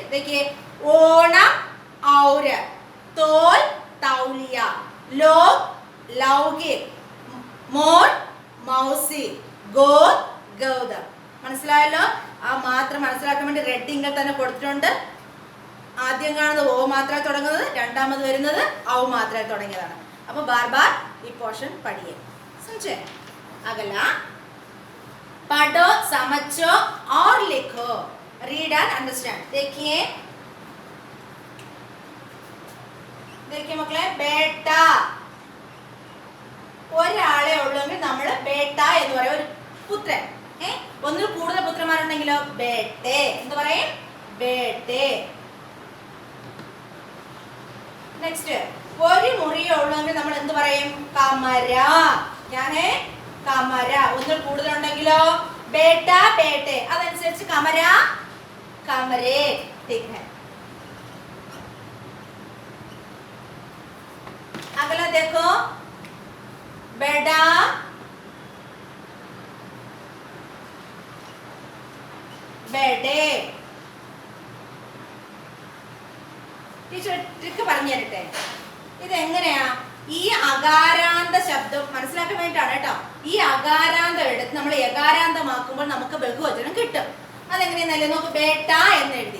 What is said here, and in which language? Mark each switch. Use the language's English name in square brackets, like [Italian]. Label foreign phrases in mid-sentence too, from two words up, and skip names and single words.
[Hindi] ഇതൊക്കെ ओणम और, तोल तौलिया, लोक लौकिक, मोन मौसी, गोर गौतम. [Malayalam] മനസ്സിലായല്ലോ? ആ മാത്രം മനസ്സിലാക്കാൻ വേണ്ടി [English] red ink [Malayalam] തന്നെ കൊടുത്തിട്ടുണ്ട്. ആദ്യം കാണുന്നത് ഓ മാത്രമായി തുടങ്ങുന്നത്, രണ്ടാമത് വരുന്നത് ഔ മാത്രമായി തുടങ്ങിയതാണ്. അപ്പോൾ [Hindi] बार बार [Malayalam] ഈ പോർഷൻ പഠിയേ. [Hindi] समझे? अगला पढ़ो समझो और लिखो. [English] read and understand. [Malayalam] देखिए മക്കളെ, ബേട്ട ഒരാളെ ഉള്ളെങ്കിൽ നമ്മൾ ബേട്ട എന്ന് പറയും. ഒരു പുത്രൻ. ഒന്നിൽ കൂടുതൽ പുത്രന്മാരുണ്ടെങ്കിലോ ബേട്ടെ എന്ന് പറയും. ബേട്ടെ. നെക്സ്റ്റ് ഒരു മുറിയെ ഉള്ളെങ്കിൽ നമ്മൾ എന്ത് പറയും? കമര. ഞാനേ കമര. ഒന്നിൽ കൂടുതലുണ്ടെങ്കിലോ [Hindi] बेटा बेटे. [Malayalam] അതനുസരിച്ച് [Hindi] कमरा कमरे. अगला देखो बेटा बेटे. [English] teacher trick [Malayalam] പറഞ്ഞു തരട്ടെ. ഇതെങ്ങനെയാ? ഈ അകാരാന്ത ശബ്ദം മനസ്സിലാക്കാൻ വേണ്ടിയിട്ടാണ് കേട്ടോ. ഈ അകാരാന്തം എടുത്ത് നമ്മൾ യകാരാന്തമാക്കുമ്പോൾ നമുക്ക് ബഹുവചനം കിട്ടും. അതെങ്ങനെയാന്നല്ലേ നോക്ക്. ബേട്ട എന്ന് എഴുതി.